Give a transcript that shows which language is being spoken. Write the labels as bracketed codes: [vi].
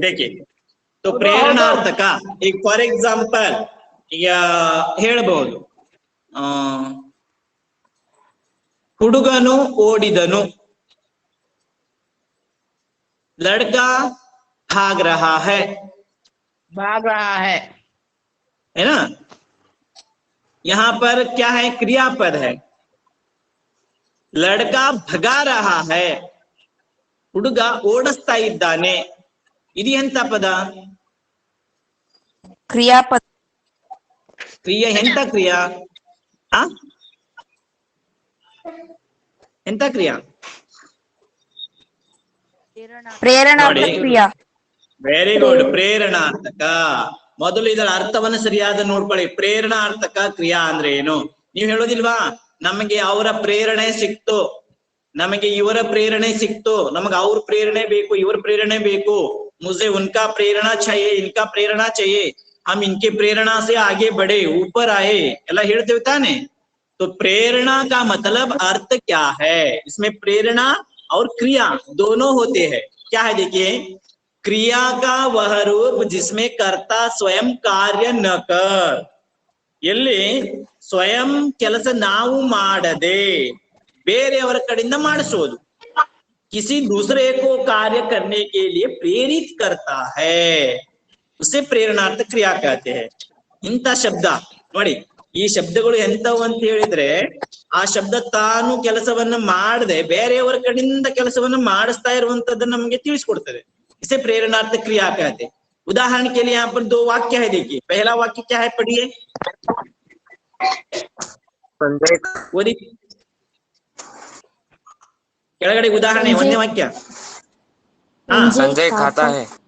[hi] देखिए, तो प्रेरणार्थक, [kn] ಈಗ ಫಾರ್ ಎಕ್ಸಾಂಪಲ್ ಈಗ ಹೇಳಬಹುದು, ಹುಡುಗನು ಓಡಿದನು, [hi] लड़का भाग रहा है ना? यहाँ पर क्या है? क्रियापद है। लड़का भगा रहा है, [kn] ಹುಡುಗ ಓಡಿಸ್ತಾ ಇದ್ದಾನೆ, ಇದು ಎಂತ ಪದ? [hi] क्रियापद [kn] ಕ್ರಿಯೆ ಎಂತ ಕ್ರಿಯಾ? ಆ ಎಂತ ಕ್ರಿಯಾ? [hi] प्रेरणार्थक क्रिया [kn] ವೆರಿ ಗುಡ್, ಪ್ರೇರಣಾರ್ಥಕ। ಮೊದಲು ಇದರ ಅರ್ಥವನ್ನು ಸರಿಯಾದ ನೋಡ್ಕೊಳ್ಳಿ. ಪ್ರೇರಣಾರ್ಥಕ ಕ್ರಿಯಾ ಅಂದ್ರೆ ಏನು? ನೀವು ಹೇಳೋದಿಲ್ವಾ, ನಮಗೆ ಅವರ ಪ್ರೇರಣೆ ಸಿಕ್ತು, ನಮಗೆ ಇವರ ಪ್ರೇರಣೆ ಸಿಕ್ತು, ನಮಗೆ ಅವ್ರ ಪ್ರೇರಣೆ ಬೇಕು, ಇವ್ರ ಪ್ರೇರಣೆ ಬೇಕು, [hi] मुझे उनका प्रेरणा चाहिए, इनका प्रेरणा चाहिए, हम इनके प्रेरणा से आगे बढ़े, ऊपर आए, [kn] ಎಲ್ಲ ಹೇಳ್ತೇವೆ ತಾನೆ? [hi] तो प्रेरणा का मतलब अर्थ क्या है? इसमें प्रेरणा और क्रिया दोनों होते हैं। क्या है? देखिए, क्रिया का वह रूप जिसमें कर्ता स्वयं कार्य न कर, [kn] ಎಲ್ಲಿ ಸ್ವಯಂ ಕೆಲಸ ನಾವು ಮಾಡದೆ ಬೇರೆಯವರ ಕಡೆಯಿಂದ ಮಾಡಿಸೋದು. [hi] किसी दूसरे को कार्य करने के लिए प्रेरित करता है, उसे प्रेरणार्थ क्रिया कहते हैं. [kn] ಇಂಥ ಶಬ್ದ ನೋಡಿ, ಈ ಶಬ್ದಗಳು ಎಂತವು ಅಂತ ಹೇಳಿದ್ರೆ ಆ ಶಬ್ದ ತಾನು ಕೆಲಸವನ್ನ ಮಾಡದೆ ಬೇರೆಯವರ ಕಡೆಯಿಂದ ಕೆಲಸವನ್ನ ಮಾಡಿಸ್ತಾ ಇರುವಂತದ್ದನ್ನ ನಮಗೆ ತಿಳಿಸ್ಕೊಡ್ತದೆ. [hi] इसे प्रेरणार्थ क्रिया कहते हैं. उदाहरण के लिए यहाँ पर दो वाक्य है, देखिए. पहला वाक्य क्या है, पढ़िए. [kn] ಓದಿ ಕೆಳಗಡೆ ಉದಾಹರಣೆ ಒಂದನೇ ವಾಕ್ಯ. [hi] संजय खाता है.